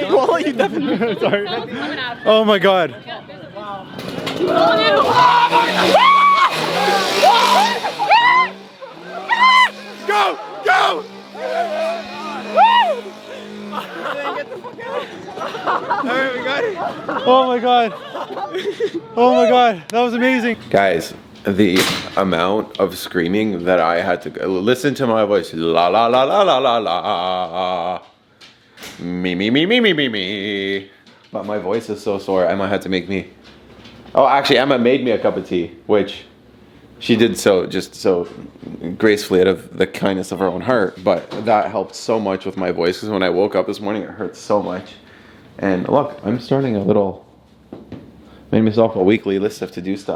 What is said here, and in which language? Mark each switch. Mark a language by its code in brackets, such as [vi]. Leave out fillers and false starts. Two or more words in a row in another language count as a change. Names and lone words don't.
[en] Well, you definitely. Sorry. Oh my god. Go! Go! Alright, we got it. Oh my god. Oh my god. That was amazing. Guys, the amount of screaming that I had to listen to my voice. La la la la la la la. Me me me me me me me. But my voice is so sore. Emma had to make me. Oh, actually, Emma made me a cup of tea, which she did so just so gracefully out of the kindness of her own heart. But that helped so much with my voice because when I woke up this morning, it hurt so much. And look, I'm starting a little. Made myself a weekly list of to-do stuff.